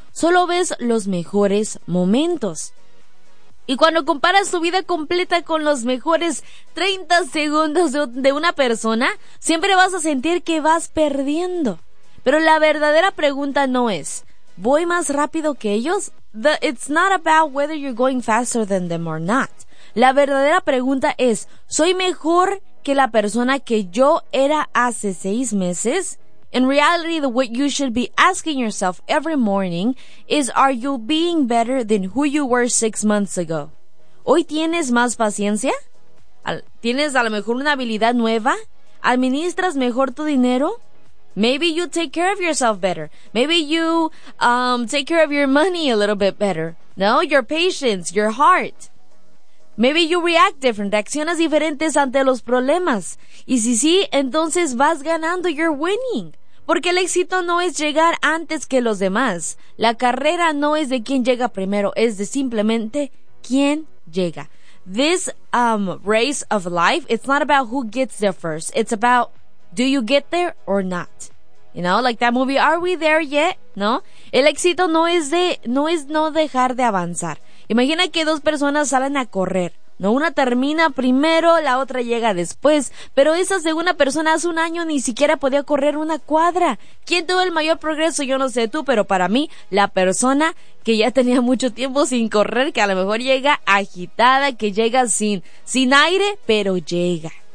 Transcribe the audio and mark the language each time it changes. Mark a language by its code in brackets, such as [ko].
[es] Solo ves los mejores momentos. Y cuando comparas tu vida completa con los mejores 30 segundos de una persona, siempre vas a sentir que vas perdiendo. Pero la verdadera pregunta no es, ¿voy más rápido que ellos? [en] It's not about whether you're going faster than them or not. [es] La verdadera pregunta es, ¿soy mejor que la persona que yo era hace 6 meses? [en] In reality, what you should be asking yourself every morning is, are you being better than who you were 6 months ago? [es] ¿Hoy tienes más paciencia? ¿Tienes a lo mejor una habilidad nueva? ¿Administras mejor tu dinero? [en] Maybe you take care of yourself better. Maybe you take care of your money a little bit better. No, your patience, your heart. Maybe you react different, [es] reaccionas diferentes ante los problemas. Y si sí, entonces vas ganando, [en] you're winning. [es] Porque el éxito no es llegar antes que los demás. La carrera no es de quién llega primero, es de simplemente quién llega. [en] This race of life, it's not about who gets there first. It's about, do you get there or not? You know, like that movie, are we there yet? [es] No, el éxito no es dejar de avanzar. Imagina que dos personas salen a correr, ¿no? Una termina primero, la otra llega después. Pero esa segunda persona hace un año ni siquiera podía correr una cuadra. ¿Quién tuvo el mayor progreso? Yo no sé tú, pero para mí, la persona que ya tenía mucho tiempo sin correr, que a lo mejor llega agitada, que llega sin aire, pero llega.